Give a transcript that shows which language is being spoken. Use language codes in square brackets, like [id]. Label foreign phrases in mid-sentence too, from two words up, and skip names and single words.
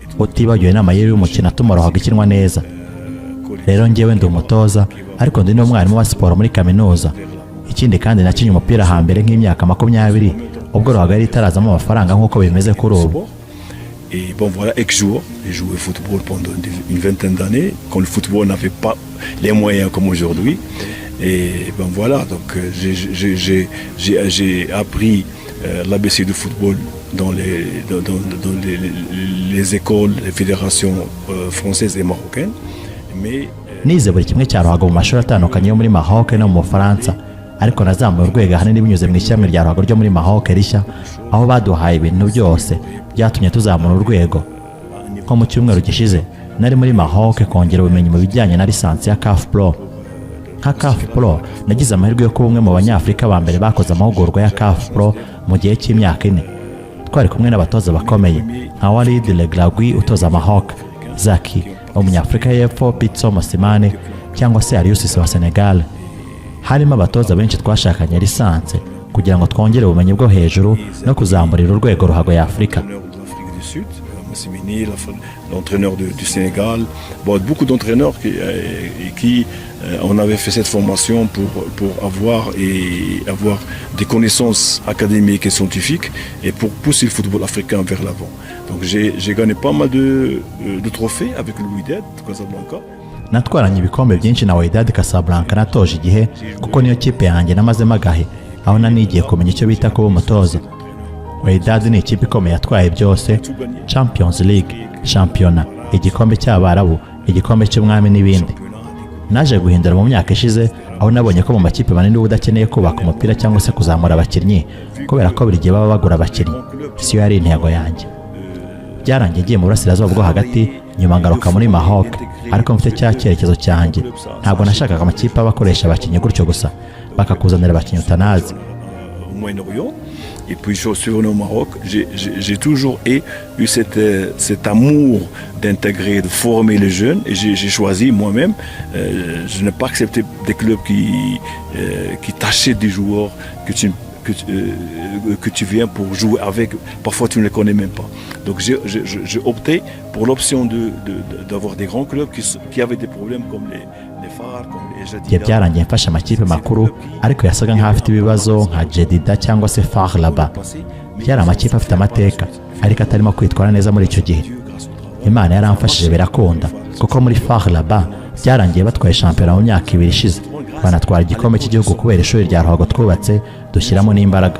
[rw] utibagiwe n'amayeri y'umukino atuma ruhago ikinwa neza. Rero njyewe ndi umutoza ariko ndi n'umwarimu wa siporo muri kaminuza. Ikindi kandi nakinye umupira hambere nk'imyaka 20 ubwo ruhago yari itarazamo amafaranga nk'uko bimeze kuri ubu. [fr] Et bon voilà, ex-joueur, j'ai joué au football pendant une vingtaine d'années, quand le football n'avait pas les moyens comme aujourd'hui. Et ben voilà, donc j'ai appris l'ABC du football dans les écoles, les fédérations françaises et marocaines. Mais [rw] nize buri kimwe cya ruhago mu mashuri atandukanye yo muri Maroc no mu Faransa, ariko nazamuye urwego ahanini binyuze mu ishyamwe rya ruhago ryo muri Maroc rishya, aho baduhaye ibintu byose byatumye tuzamura urwego. Nko mu cyumweru gishize nari muri Maroc kongera ubumenyi mu bijyanye na lisansi ya CAF Pro. Nka CAF Pro nagize amahirwe yo kuba umwe mu banyafurika ba mbere bakoze amahugurwa ya CAF Pro mu gihe cy'imyaka 4. Twari kumwe n'abatoza bakomeye nka Walid Regragui utoza Maroc, Zaki umunyafurika y'Epfo, Pitso Mosimane cyangwa se Arius wa Senegal. Harimo abatoza benshi twashakanye lisansi kugira ngo twongere ubumenyi bwo hejuru no kuzamurira urwego ruhago ya Afrika. [fr] L'entraîneur du Sénégal, bon, beaucoup d'entraîneurs qui on avait fait cette formation pour avoir des connaissances académiques et scientifiques et pour pousser le football africain vers l'avant. Donc j'ai gagné pas mal de trophées avec le Wydad Casablanca. [rw] Natwaranye ibikombe byinshi na Wydad Casablanca natoje igihe kuko niyo kipe yanjye namazemo agahe aho nanigiye kumenya icyo bita kuba umutoza. Wydad ni ikipe ikomeye yatwaye byose: [en] Champions League, [rw] Championa, igikombe cy'Abarabu, igikombe cy'umwami n'ibindi. Naje guhindura mu myaka ishize aho nabonye ko mu makipe manini udakeneye kubaka umupira cyangwa se kuzamura abakinnyi kubera ko buri gihe baba bagura abakinnyi. Siyo yari intego yanjye. Byarangiye ngiye mu burasirazuba bwo hagati, nyuma ngaruka muri Maroc, ariko mfite cya cyerekezo cyanjye. Ntabwo nashakaga amakipe abakoresha abakinnyi gutyo gusa bakakuzanira abakinnyi utanazi. [fr] Et puis je suis venu au Maroc, j'ai toujours eu cet amour d'intégrer, de former les jeunes, et j'ai choisi moi-même. Je n'ai pas accepté des clubs qui t'achètent des joueurs que tu viens pour jouer avec. Parfois tu ne les connais même pas. Donc j'ai opté pour l'option d'avoir des grands clubs qui avaient des problèmes comme les Far, comme les Jadida. [rw] Byarangiye mfasha amakipe makuru ariko yasaga nk'afite ibibazo nka Jadida cyangwa se Far Rabat. Byari amakipe afite amateka ariko atarimo kwitwara neza muri icyo gihe. Imana yaramfashije birakunda kuko muri Far Rabat byarangiye batwaye shampiyona mu myaka 2 ishize, banatwara igikombe cy'igihugu kubera ishuri rya ruhago twubatse dushyiramo n'imbaraga.